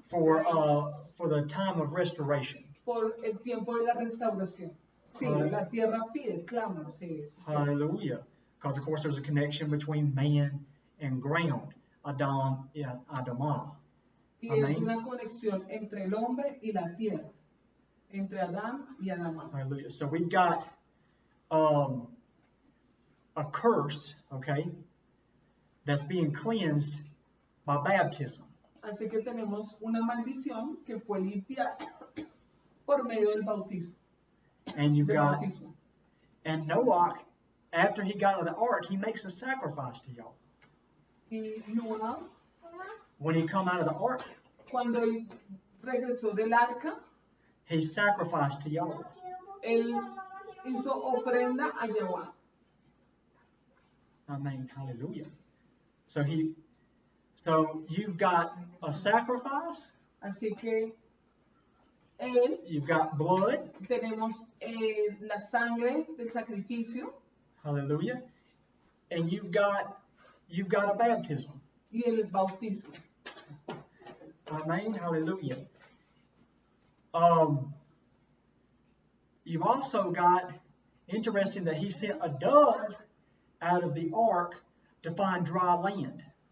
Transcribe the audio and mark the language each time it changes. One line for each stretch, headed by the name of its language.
English: for the time of restoration.
Spanish: por el tiempo de la restauración. Sí, la tierra pide, clama, sí, sí. Hallelujah.
English: Because, of course, there's a connection between man and ground. Adam and Adamah.
Spanish: Y es Amén. una conexión entre el hombre y la tierra, entre Adán y Adamá. Hallelujah.
English: So we've got a curse, okay, that's being cleansed by baptism.
Spanish: Así que tenemos una maldición que fue limpiada por medio del bautismo.
English: And you've
Spanish: Del
English: got,
Spanish: bautismo.
English: and Noah, after he got out of the ark, he makes a sacrifice to y'all.
Spanish: Y Noah,
English: When he come out of the ark,
Spanish: cuando él regresó del arca,
English: he sacrificed to y'all.
Spanish: él hizo ofrenda a Jehová. Amen. Hallelujah.
English: So you've got a sacrifice,
Spanish: Así que él,
English: you've got blood,
Spanish: tenemos la sangre del sacrificio
English: hallelujah, and you've got a baptism.
Spanish: y el bautismo. Amen. Hallelujah.
English: You've also got, interesting that he sent a dove out of the ark to find dry land.